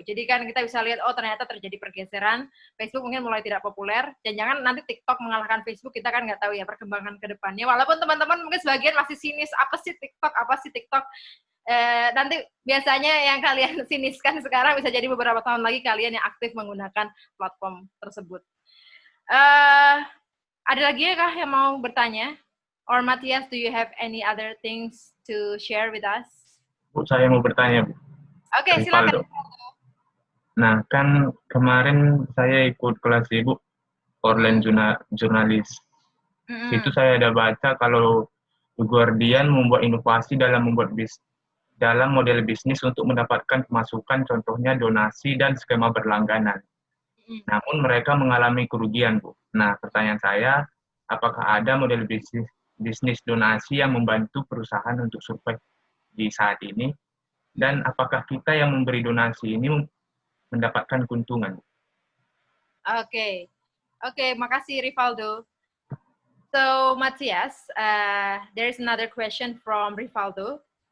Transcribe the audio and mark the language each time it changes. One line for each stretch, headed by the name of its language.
Indonesian: Jadi kan kita bisa lihat, oh ternyata terjadi pergeseran, Facebook mungkin mulai tidak populer, dan jangan nanti TikTok mengalahkan Facebook, kita kan nggak tahu ya perkembangan ke depannya. Walaupun teman-teman mungkin sebagian masih sinis, apa sih TikTok? Nanti biasanya yang kalian siniskan sekarang bisa jadi beberapa tahun lagi kalian yang aktif menggunakan platform tersebut. Ada lagi kah yang mau bertanya?
English: Or Matthias, do you have any other things to share with us?
Indonesian: Saya mau bertanya, Bu. Oke, silakan. Nah, kan kemarin saya ikut kelas Ibu, online jurnalis. Situ saya ada baca kalau The Guardian membuat inovasi dalam dalam model bisnis untuk mendapatkan pemasukan, contohnya donasi dan skema berlangganan. Namun mereka mengalami kerugian, Bu. Nah, pertanyaan saya, apakah ada model bisnis donasi yang membantu perusahaan untuk survive di saat ini? Dan apakah kita yang memberi donasi ini mendapatkan keuntungan? Oke, makasih Rivaldo.
English: So Matthias, there is another question from Rivaldo.